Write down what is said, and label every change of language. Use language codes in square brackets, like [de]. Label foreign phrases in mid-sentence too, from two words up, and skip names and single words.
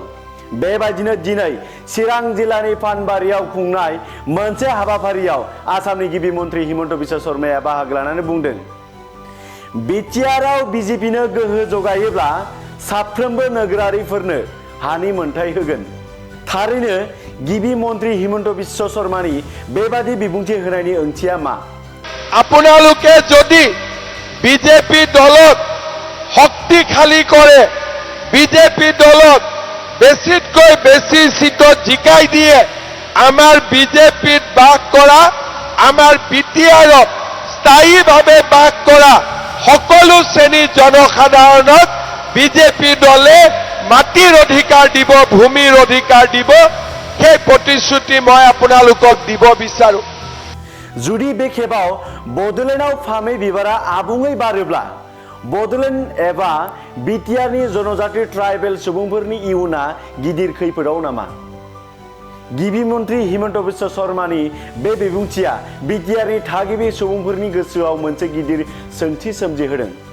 [brx] बेबायदिनो दिनै चिरां जिल्लानि पानबारियाव खुंनाय मोनसे हाबाफारियाव आसामनि गिबि मन्थ्रि हिमन्त बिश्व शर्माया बाहागो लानानै बुंदों, बिटिआरआव बिजेपिनो गोहो जगायोब्ला साफ्रोमबो नोगोरारिफोरनो हानि मोनथाय होगोन। थारैनो गिबि मन्थ्रि हिमन्त बिश्व शर्मानि बेबादि बिबुंथि होनायनि ओंथिया मा? [as] আপোনালোকে যদি বিজেপি দলক শক্তিশালী কৰে, বিজেপি দলক বেছিতকৈ বেছি সিটত জিকাই দিয়ে, আমাৰ বিজেপিত বাস কৰা, আমাৰ বিটিআৰত স্থায়ীভাৱে বাস কৰা সকলো শ্ৰেণীৰ জনসাধাৰণক বিজেপি দলে মাটিৰ অধিকাৰ দিব, ভূমিৰ অধিকাৰ দিব। সেই প্ৰতিশ্ৰুতি মই আপোনালোকক দিব বিচাৰো। [brx] जुदि बे खेबाव बड'लेण्डआव फामे बिबारा आबुङै बारोब्ला बड'लेण्ड एबा बिटिआरनि जनजाति ट्राइबेल सुबुंफोरनि इयुना गिदिर खैफोदाव नामा? गिबि मन्थ्रि हिमन्त बिश्व शर्मानि बे बिबुंथिया बिटिआरनि थागिबि सुबुंफोरनि गोसोआव मोनसे गिदिर सोंथि सोमजिहोदों।